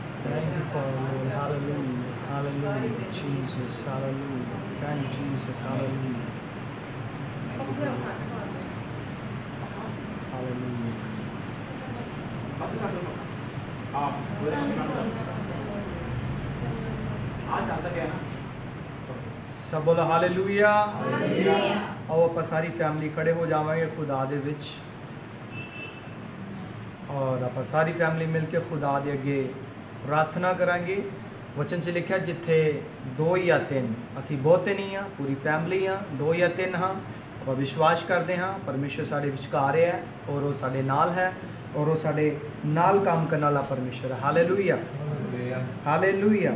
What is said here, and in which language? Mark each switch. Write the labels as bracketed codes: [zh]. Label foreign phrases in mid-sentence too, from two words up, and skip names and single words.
[en] Thank you, Father, Lord. Hallelujah. Hallelujah. Jesus. Hallelujah. Thank you, Jesus. Hallelujah. Hallelujah. [pa] ਸਬ ਬੋਲਾ ਹਾਲੇਲੂਯਾ। ਆਓ ਆਪਾਂ ਸਾਰੀ ਫੈਮਿਲੀ ਖੜੇ ਹੋ ਜਾਵਾਂਗੇ ਖੁਦਾ ਦੇ ਵਿੱਚ ਔਰ ਆਪਾਂ ਸਾਰੀ ਫੈਮਿਲੀ ਮਿਲ ਕੇ ਖੁਦਾ ਦੇ ਅੱਗੇ ਪ੍ਰਾਰਥਨਾ ਕਰਾਂਗੇ। ਵਚਨ ਚ ਲਿਖਾ ਜਿੱਥੇ 2 ਯਾ 3 ਅਸੀਂ ਬਹੁਤੇ ਨਹੀਂ ਹਾਂ, ਪੂਰੀ ਫੈਮਿਲੀ ਹਾਂ, 2 ਯਾ 3 ਹਾਂ, ਆਪਾਂ ਵਿਸ਼ਵਾਸ ਕਰਤੇ ਹਾਂ ਪਰਮੇਸ਼ਵਰ ਸਾਡੇ ਵਿਚਕਾਰ ਹੈ ਔਰ ਵੋ ਸਾਡੇ ਨਾਲ ਹੈ ਔਰ ਵੋ ਸਾਡੇ ਨਾਲ ਕੰਮ ਕਰਨੇ ਵਾਲਾ ਪਰਮੇਸ਼ਵਰ ਹੈ। हालेलुया हालेलुया।